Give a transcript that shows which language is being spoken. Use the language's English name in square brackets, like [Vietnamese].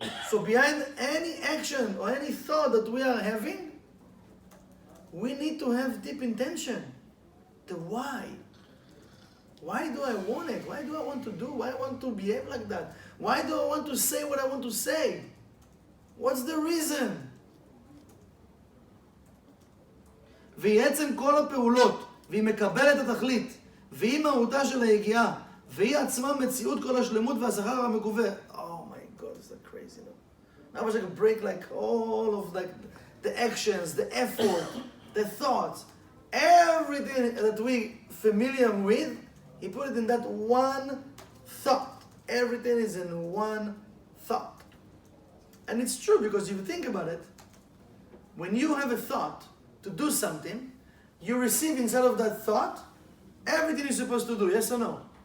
[English] So behind any action or any thought that we are having, we need to have deep intention. The why. Why do I want it? Why do I want to do? Why I want to behave like that? Why do I want to say what I want to say? What's the reason? [Hebrew] והיא עצם כל הפעולות, והיא מקבלת את התכלית, והיא מהותה של היגיעה, והיא עצמה מציאות כל השלמות והשכר המגובה. [English] Oh my God, is that crazy? No? I wish I could break like all of like the actions, the effort, the thoughts, everything that we familiar with, he put it in that one thought. Everything is in one thought. And it's true because if you think about it, when you have a thought to do something, you receive inside of that thought everything you're supposed to do, yes or no?